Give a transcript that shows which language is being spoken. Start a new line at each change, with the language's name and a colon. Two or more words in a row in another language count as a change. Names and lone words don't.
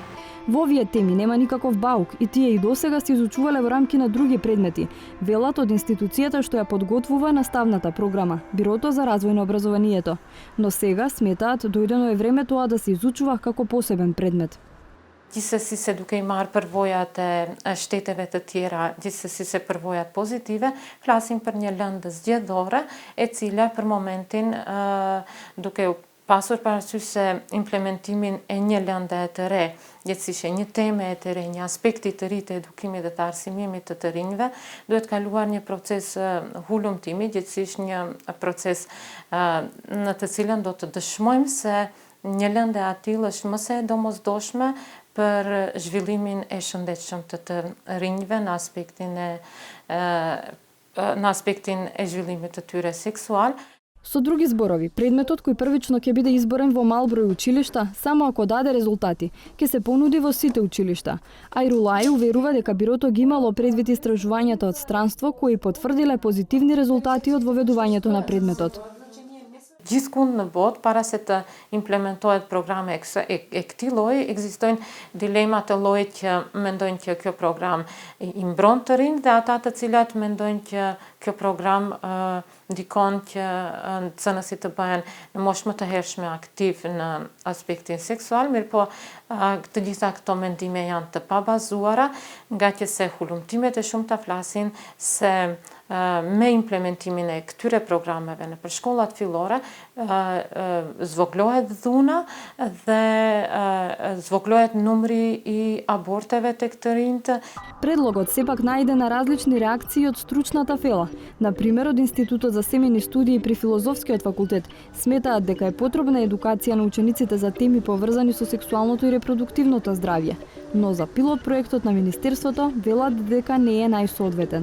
Macedonian: Во овие теми нема никаков баук и тие и досега се изучувале во рамки на други предмети, велат од институцијата што ја подготвува наставната програма, Бирото за развој на образованието. Но сега сметаат дојдено е време тоа да се изучува како посебен предмет.
Albanian: Дisa si se duke imar përvojat e shteteve të tjera, disa si se përvojat pozitive, flasim për një lëndë zgjedhore, e cila për momentin duke pasur parasysh se implementimin e një lënde të re, gjithsesi një teme të re, një aspekti të ri të edukimit dhe të arsimimit të rinjve, duhet kaluar një proces hulumtimi, gjithsesi një proces në të cilën do të dëshmojmë se një lëndë e atill është më se domosdoshme për zhvillimin e shëndetshëm të rinjve në aspektin e zhvillimit të tyre seksual.
Macedonian: Со други зборови, предметот кој првично ќе биде изборен во мал број училишта, само ако даде резултати, ќе се понуди во сите училишта. Ајрулај уверува дека Бирото ги имало предвид истражувањата од странство кои потврдиле позитивни резултати од воведувањето на предметот.
Albanian: Gjithkund në botë, para se të implementohet programe e këtij lloji, ekzistojnë dilema të llojit që mendojnë që kjo program i mbron të rinj dhe ata të cilat mendojnë që kjo program ndikon që nxënësit të bëhen në moshë më të hershme aktiv në aspektin seksual, mirëpo të gjitha këto mendime janë të pabazuara, nga që se hulumtimet e shumta flasin se me implementimin e këtyre programeve në për shkollat fillore zvoglohet dhuna dhe zvoglohet numri i aborteve tek të rinjt.
Macedonian: Предлогот сепак најде на различни реакции од стручната фела. На пример, од Институтот за семени студии при Филозофскиот факултет сметаат дека е потребна едукација на учениците за теми поврзани со сексуалното и репродуктивното здравје, но за пилот проектот на Министерството велат дека не е најсоодветен.